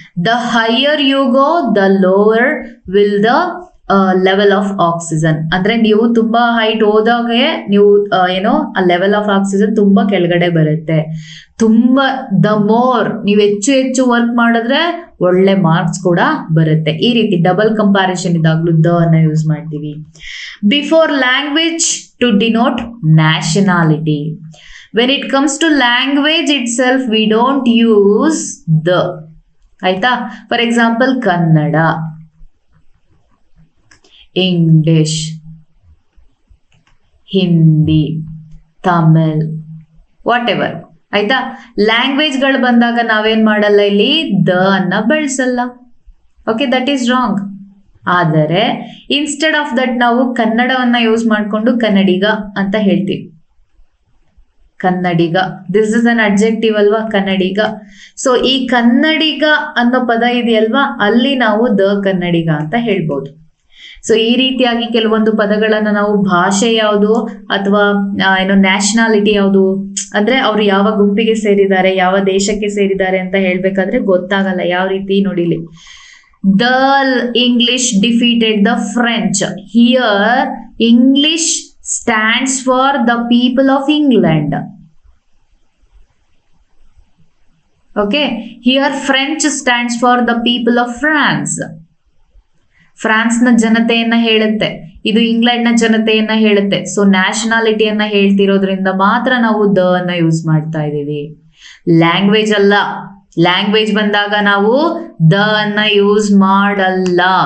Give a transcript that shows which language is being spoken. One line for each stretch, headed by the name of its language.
English: The higher you go the lower will the level of oxygen.
Kannada: ಅಂದ್ರೆ ನೀವು ತುಂಬಾ height ಹೋದಾಗೆ ನೀವು ಏನೋ ಆ ಲೆವೆಲ್ ಆಫ್ ಆಕ್ಸಿಜನ್ ತುಂಬಾ ಕೆಳಗಡೆ ಬರುತ್ತೆ. ತುಂಬಾ
English: the more
Kannada: ನೀವು ಹೆಚ್ಚು ವರ್ಕ್ ಮಾಡಿದ್ರೆ ಒಳ್ಳೆ ಮಾರ್ಕ್ಸ್ ಕೂಡ ಬರುತ್ತೆ. ಈ ರೀತಿ ಡಬಲ್ ಕಂಪ್ಯಾರಿಸನ್ ಇದಾಗ್ಲೂ ದ ಅನ್ನ ಯೂಸ್ ಮಾಡ್ತೀವಿ.
English: Before language to denote nationality. When it comes to language itself, we don't use the.
Kannada: ಆಯ್ತಾ?
English: For example, Kannada, English, Hindi, Tamil, whatever. ಆಯ್ತಾ?
Kannada: ಲ್ಯಾಂಗ್ವೇಜ್ಗಳು ಬಂದಾಗ ನಾವೇನ್ ಮಾಡಲ್ಲ, ಇಲ್ಲಿ ದ ಅನ್ನ ಬಳಸಲ್ಲ. Okay,
English: That is wrong.
Kannada: ಆದರೆ
English: instead of that
Kannada: ನಾವು ಕನ್ನಡವನ್ನ ಯೂಸ್ ಮಾಡಿಕೊಂಡು ಕನ್ನಡಿಗ ಅಂತ ಹೇಳ್ತೀವಿ. ಕನ್ನಡಿಗ,
English: this is an adjective
Kannada: ಅಲ್ವಾ, ಕನ್ನಡಿಗ. ಸೊ ಈ ಕನ್ನಡಿಗ ಅನ್ನೋ ಪದ ಇದೆಯಲ್ವಾ, ಅಲ್ಲಿ ನಾವು ದ ಕನ್ನಡಿಗ ಅಂತ ಹೇಳ್ಬೋದು. ಸೊ ಈ ರೀತಿಯಾಗಿ ಕೆಲವೊಂದು ಪದಗಳನ್ನ ನಾವು ಭಾಷೆ ಯಾವುದು ಅಥವಾ ಏನೋ ನ್ಯಾಷನಾಲಿಟಿ ಯಾವುದು ಅಂದ್ರೆ ಅವ್ರು ಯಾವ ಗುಂಪಿಗೆ ಸೇರಿದ್ದಾರೆ, ಯಾವ ದೇಶಕ್ಕೆ ಸೇರಿದ್ದಾರೆ ಅಂತ ಹೇಳ್ಬೇಕಾದ್ರೆ ಗೊತ್ತಾಗಲ್ಲ. ಯಾವ ರೀತಿ ನೋಡಿಲಿ,
English: the English defeated the French. Here English stands for the people of England. Okay, here French stands for the people of France.
Kannada: France ನ ಜನತೆಯನ್ನ ಹೇಳುತ್ತೆ, ಇದು ಇಂಗ್ಲೆಂಡ್ ನ ಜನತೆಯನ್ನ ಹೇಳುತ್ತೆ. ಸೊ ನ್ಯಾಷನಾಲಿಟಿಯನ್ನ ಹೇಳ್ತಿರೋದ್ರಿಂದ ಮಾತ್ರ ನಾವು ದ ಅನ್ನ ಯೂಸ್ ಮಾಡ್ತಾ ಇದೀವಿ, ಲ್ಯಾಂಗ್ವೇಜ್ ಅಲ್ಲ. ಲ್ಯಾಂಗ್ವೇಜ್ ಬಂದಾಗ ನಾವು ದ ಅನ್ನ ಯೂಸ್ ಮಾಡಲ್ಲ.